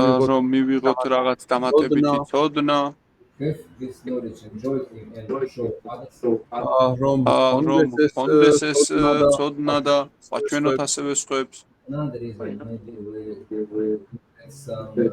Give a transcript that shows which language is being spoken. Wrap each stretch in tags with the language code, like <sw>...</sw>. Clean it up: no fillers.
<ka>რომ მივიღოთ რაღაც დამატებითი ცოდნა</ka> <en>have this knowledge, enjoy it and show others.</en> <ka>რომ კონდეს ეს ცოდნა და ვაჩვენოთ ასევე სხვებს</ka> <en>Another reason maybe we some</en>